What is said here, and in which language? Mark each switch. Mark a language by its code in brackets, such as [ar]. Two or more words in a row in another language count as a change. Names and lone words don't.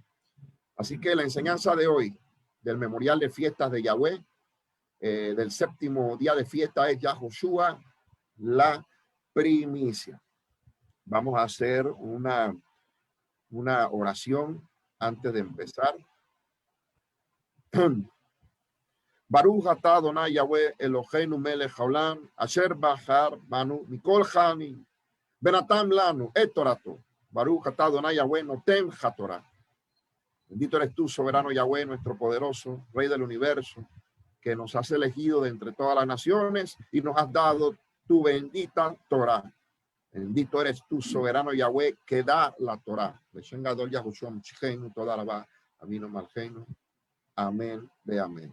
[es] Así que la enseñanza de hoy, del memorial de fiestas de Yahweh, del séptimo día de fiesta, es Yahoshua, la primicia. Vamos a hacer una oración antes de empezar. [he] ברוך אתה אדוני יהוה אלוהינו מלך העולם אשר בחר בנו מכל העמים ונתן לנו את תורתו. ברוך אתה אדוני יהוה נותן התורה. [es] Bendito eres tú, soberano Yahweh, nuestro poderoso Rey del universo, que nos has elegido de entre todas las naciones y nos has dado tu bendita Torah. Bendito eres tú, soberano Yahweh, que da la Torah. Amén de amén.